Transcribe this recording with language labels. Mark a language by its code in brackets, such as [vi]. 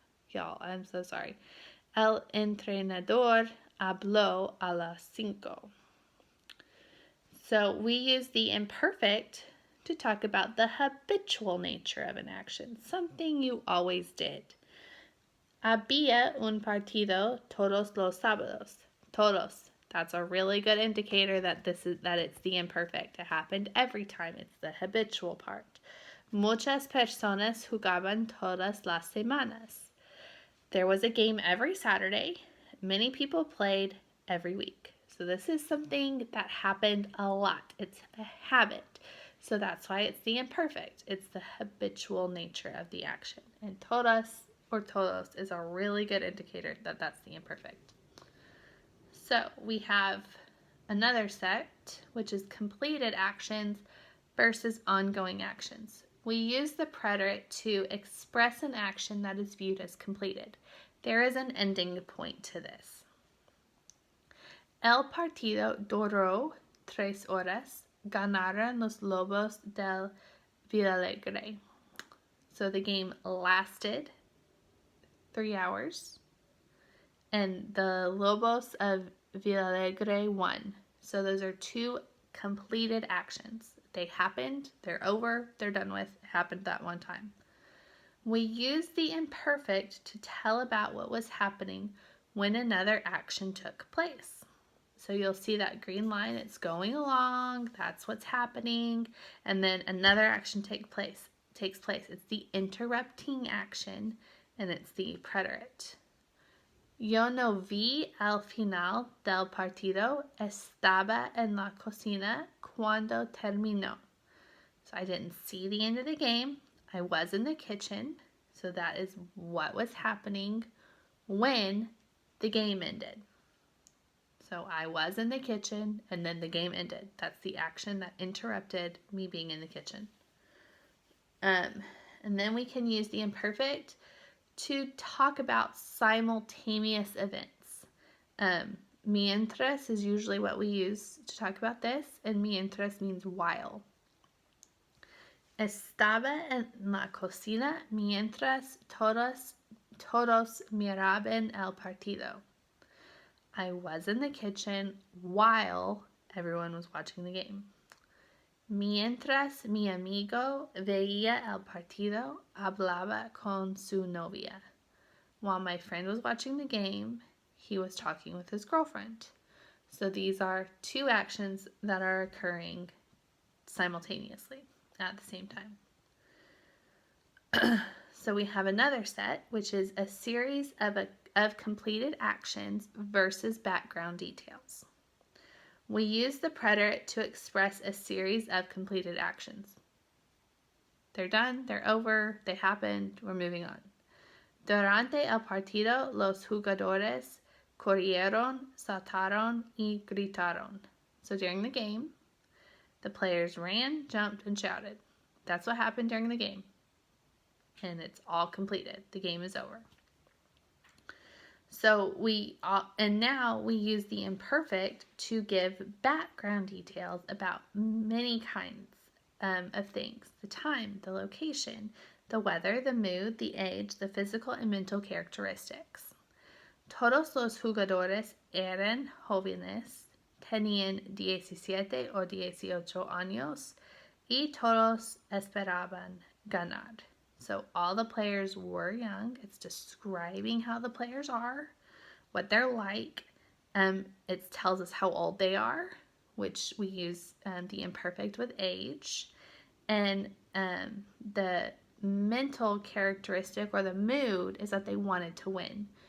[en] Y'all, I'm so sorry. [es] El entrenador habló a las 5. [en] So we use the imperfect to talk about the habitual nature of an action, something you always did. [es] Había un partido todos los sábados. Todos. [en] That's a really good indicator that it's the imperfect. It happened every time. It's the habitual part. [es] Muchas personas jugaban todas las semanas. [en] There was a game every Saturday. Many people played every week. So this is something that happened a lot. It's a habit. So that's why it's the imperfect. It's the habitual nature of the action. And todos or todos is a really good indicator that that's the imperfect. So we have another set, which is completed actions versus ongoing actions. We use the preterite to express an action that is viewed as completed. There is an ending point to this. [es] El partido duró 3 horas. Ganaron los Lobos del Villalegre. [en] So the game lasted 3 hours. And the Lobos of Villalegre won. So those are 2 completed actions. They happened, they're over, they're done with. It happened that one time. We use the imperfect to tell about what was happening when another action took place. So you'll see that green line, it's going along, that's what's happening, and then another action takes place. It's the interrupting action, and it's the preterite. [es] Yo no vi al final del partido. Estaba en la cocina cuando terminó. [en] So I didn't see the end of the game. I was in the kitchen. So that is what was happening when the game ended. So I was in the kitchen and then the game ended. That's the action that interrupted me being in the kitchen. And then we can use the imperfect to talk about simultaneous events. Mientras is usually what we use to talk about this, and mientras means while. [es] Estaba en la cocina mientras todos miraban el partido. [en] I was in the kitchen while everyone was watching the game. [es] Mientras mi amigo veía el partido, hablaba con su novia. [en] While my friend was watching the game, he was talking with his girlfriend. So these are 2 actions that are occurring simultaneously at the same time. So we have another set, which is a series of completed actions versus background details. We use the preterite to express a series of completed actions. They're done, they're over, they happened, we're moving on. [es] Durante el partido, los jugadores corrieron, saltaron y gritaron. [en] So during the game, the players ran, jumped, and shouted. That's what happened during the game. And it's all completed. The game is over. So now we use the imperfect to give background details about many kinds of things. The time, the location, the weather, the mood, the age, the physical and mental characteristics. [es] Todos los jugadores eran jóvenes, tenían 17 o 18 años, y todos esperaban ganar. [en] So all the players were young. It's describing how the players are, what they're like. It tells us how old they are, which we use the imperfect with age. And the mental characteristic or the mood is that they wanted to win.